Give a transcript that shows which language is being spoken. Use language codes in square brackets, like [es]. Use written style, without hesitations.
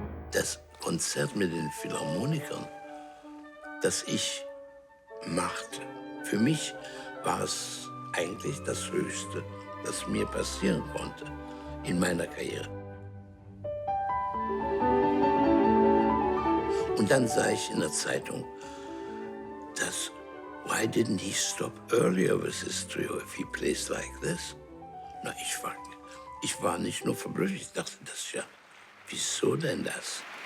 [de] Das Konzert mit den Philharmonikern, das ich machte. Für mich war es eigentlich das Höchste, das mir passieren konnte in meiner Karriere. Und dann sah ich in der Zeitung, dass [en] why didn't he stop earlier with his trio if he plays like this? [de] Na, ich war nicht nur verblüfft, ich dachte, das ja, wieso denn das?